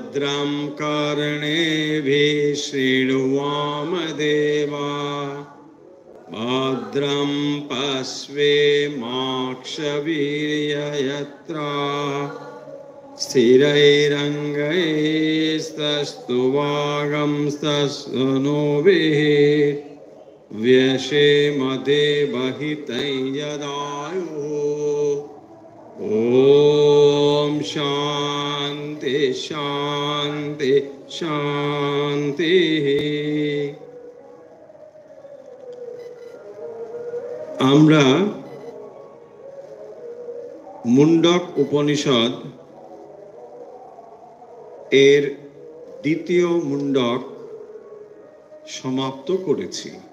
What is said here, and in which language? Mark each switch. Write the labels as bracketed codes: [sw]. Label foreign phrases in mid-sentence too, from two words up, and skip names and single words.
[sa] भद्रं कर्णेभिः शृण्वामदेवा भद्रं पश्येमाक्षवीर्यजत्रा स्थिरैरङ्गैस्तस्तुवागंस्तनूभिः व्यशेमदेवहितं यदायुः। ॐ शान्ति शान्ति शान्तिः। [bn] আমরা মুন্ডক উপনিষদ এর দ্বিতীয় মুন্ডক সমাপ্ত করেছি।